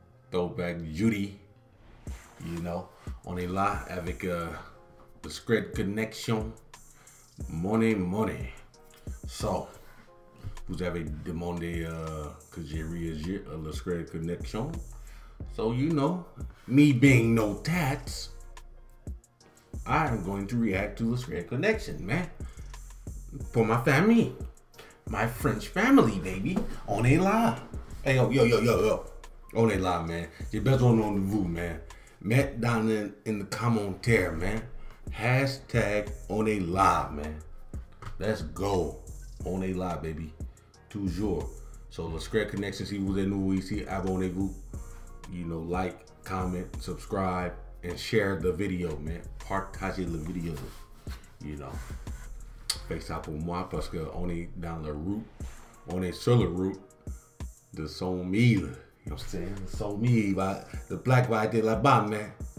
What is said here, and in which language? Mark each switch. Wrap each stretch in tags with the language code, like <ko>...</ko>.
<en>Throwback Judy, you know.</en> <fr>On est là avec the Scred Connection, money. So, vous avez demandé que j'ai réagi à la Scred Connection.</fr> <en>So, you know, me being no tats, I am going to react to the Scred Connection, man. For my family, my French family, baby.</en> <fr>On est là. Hey, yo. On est là, man. J'ai besoin de vous, man. Mettez</fr> <en>down in the</en> <fr>commentaire, man. Hashtag on est là, man.</fr> <en>Let's go.</en> <fr>On est là, baby. Toujours. So, the Scred Connection, si vous êtes nouveau ici, abonnez-vous.</fr> <en>You know, like, comment, subscribe, and share the video, man.</en> <fr>Partagez le vidéo.</fr> <en>You know.</en> <fr>Fait ça pour moi parce qu'on est dans la route, on est sur la route de 100 000,</fr> <en>you know what I'm saying?</en> <fr>100 000,</fr> <en>the black</en> <fr>va être là-bas, man.</fr>